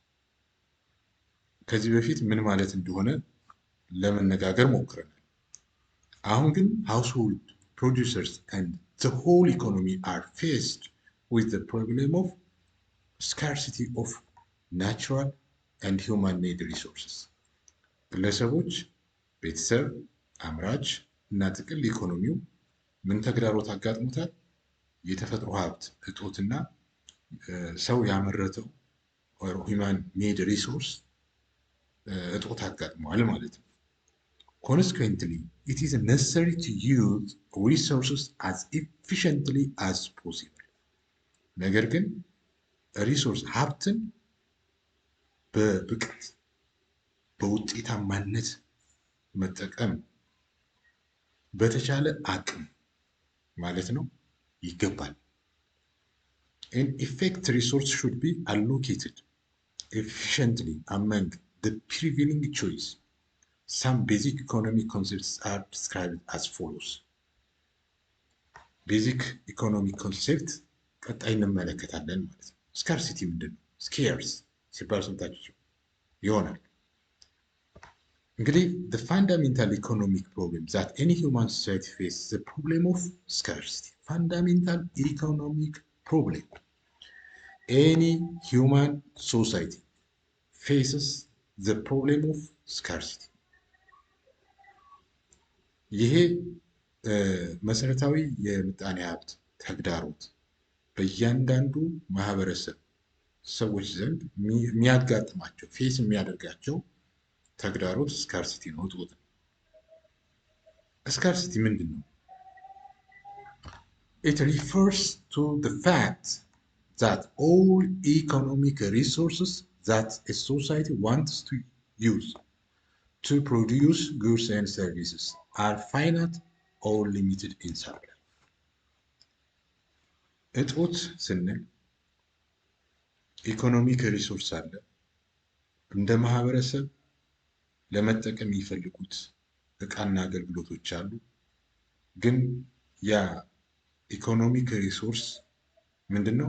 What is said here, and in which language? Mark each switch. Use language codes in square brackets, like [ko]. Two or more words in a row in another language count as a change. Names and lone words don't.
[am] ከዚህ በፊት ምን ማለት እንደሆነ ለመነጋገር ሞክረናል። አሁን ግን [en] household producers and the whole economy are faced with the problem of scarcity of natural and human made resources። [am] ግለሰቦች፣ ቤተሰብ፣ አምራች እና ጥቅል ኢኮኖሚው ምን ተግዳሮት አጋጥሞታል? የተፈጥሮ ሀብት እጦትና ሰው ያመረተው [en] human made resource [am] እጦት አጋጥመዋል ማለት ነው። [en] Consequently, it is necessary to use resources as efficiently as possible. [am] ነገር ግን ሪሶርስ ሀብትን በብቃት በውጤታማነት መጠቀም በተቻለ አቅም ማለት ነው ይገባል። [en] In effect, resources should be allocated efficiently among the prevailing choice. Some basic economic concepts are described as follows. Basic economic concept [am] ቀጣይ እንመለከታለን ማለት ነው። ስካርሲቲ ምንድን ነው? ስኬርስ ሲባል ሰምታችሁ ይሆናል። እንግዲህ [en] the fundamental economic problem that any human society faces the problem of scarcity. Fundamental economic problem any human society faces the problem of scarcity. [am] ይሄ መሰረታዊ የምጣኔ ሀብት ተግዳሮት በእያንዳንዱ ማህበረሰብ ሰዎች ዘንድ የሚያጋጥማቸው ፌስ የሚያደርጋቸው ተግዳሮት ስካርሲቲ ነው፣ እጦት ነው። ስካርሲቲ ምንድን ነው? [en] It refers to the fact that all economic resources that a society wants to use to produce goods and services are finite or limited in supply. [am] እጦት ስንል [en] economic resource [am] አለ፣ እንደ ማህበረሰብ ለመጠቀም የሚፈልጉት እቃና አገልግሎቶች አሉ። ግን ያ [en] economic resource [am] ምንድን ነው?